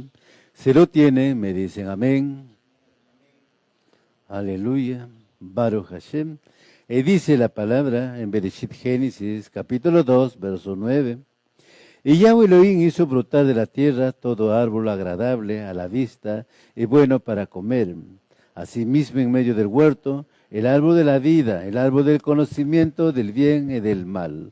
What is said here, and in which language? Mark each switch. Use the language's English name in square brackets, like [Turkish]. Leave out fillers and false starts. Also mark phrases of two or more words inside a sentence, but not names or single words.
[Spanish] Si lo tienen, me dicen amén. [Hebrew] Aleluya. ברוך השם. [Spanish] Y dice la palabra en Bereshit, Génesis, capítulo 2, verso 9. Y Yahweh Elohim hizo brotar de la tierra todo árbol agradable a la vista y bueno para comer. Asimismo, en medio del huerto, el árbol de la vida, el árbol del conocimiento del bien y del mal.